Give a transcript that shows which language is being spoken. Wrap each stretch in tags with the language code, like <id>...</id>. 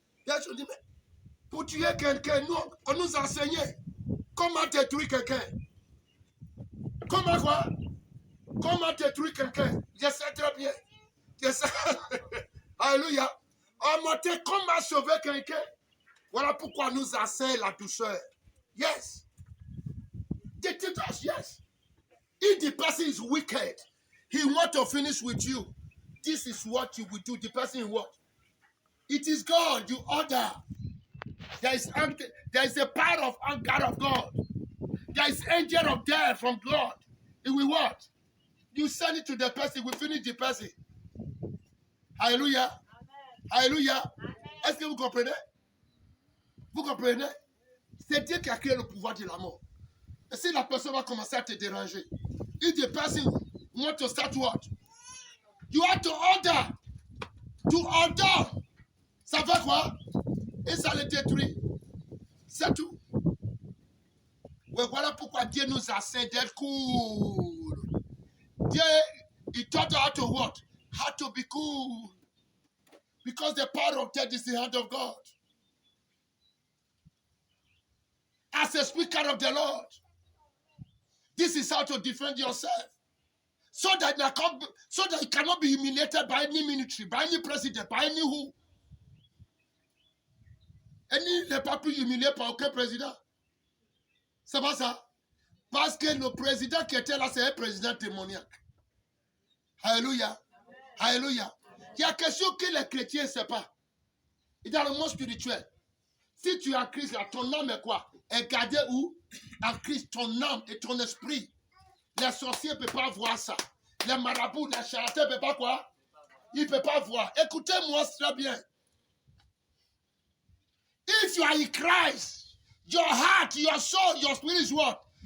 <fr>Je dis, mais pour tuer quelqu'un, nous, on nous a enseigné comment détruire quelqu'un. Comment quoi? Comment détruire quelqu'un? Je sais très bien. Je sais. Alléluia. On m'a dit comment sauver quelqu'un. Voilà pourquoi nous enseigne la douceur.</fr> <en>Yes. They teach us, yes. If the person is wicked, he want to finish with you. This is what you will do. The person is what? It is God. You order. There is a power of anger of God. There is angel of death from God. It will what? You send it to the person, we finish the person. Alléluia. Alléluia.</en> <fr>Est-ce que vous comprenez? Vous comprenez? C'est Dieu qui a créé le pouvoir de la mort. Et si la personne va commencer à te déranger,</fr> <en>if the person want to start what? You have to order. To order.</en> <fr>Ça fait quoi? Et ça le détruit. C'est tout. Ouais, voilà pourquoi Dieu nous enseigne d'être cool.</fr> <en>Dieu, he taught us how to what? How to be cool. Because the power of death is the hand of God. As a speaker of the Lord, this is how to defend yourself. So that you cannot be humiliated by any military, by any president, by any who.</en> <fr>Any n'est pas plus humilié par aucun président. C'est pas ça. Parce que le président qui était là, c'est un président démoniaque. Alléluia. Alléluia. Il y a quelque chose que les chrétiens ne savent pas. Et dans le monde spirituel, si tu es en Christ, là, ton âme est quoi? Est gardée où? En Christ, ton âme et ton esprit. Les sorciers ne peuvent pas voir ça. Les marabouts, les charlatans ne peuvent pas quoi? Ils ne peuvent pas voir. Écoutez-moi très bien.</fr> <en>If you are in Christ, your heart, your soul, your spirit is what?</en>